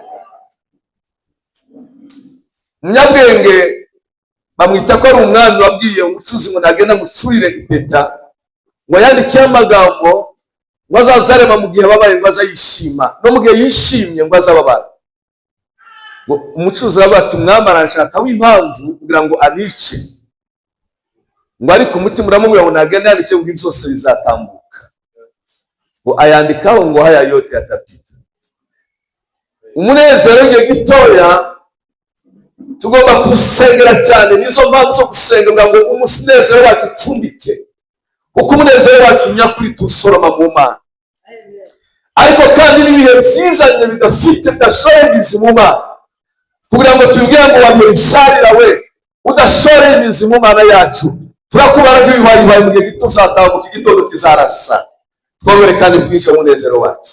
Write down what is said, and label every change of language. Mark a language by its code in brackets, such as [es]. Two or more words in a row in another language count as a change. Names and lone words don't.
[rw] Munyabwenge bamwita ko ari umwami wabwiye umucuzi ngo nagenda mucurire impeta ngo yandikiye amagambo ngo azazarema mu gihe babaye ngo azayishima no mu gihe yishimye ngo azababara. Umucuzi arabati umwami arashaka w'impamvu kugira ngo anice ngo ariko umutima uramubwira ngo nagenda yandikiye ngo byose bizatambuka ngo ayandikaho ngo [sw] haya yote yatapita. [rw] Umunezero igihe gitoya tugomba gusengera cyane nizo mpamvu zo gusenga ngo umunezero wacu ucumbike uko umunezero wacu nyakuri tusoroma mu Mana ariko kandi n'ibihe byizanye bidafite bidashoreye imizi mu Mana kugira ngo tubwire ngo wabisharira we udashoreye imizi mu Mana yacu turakubara nk'ibibaye mu gihe gito uzatambuka igitondo kizarasa twobere kandi twice umunezero wacu.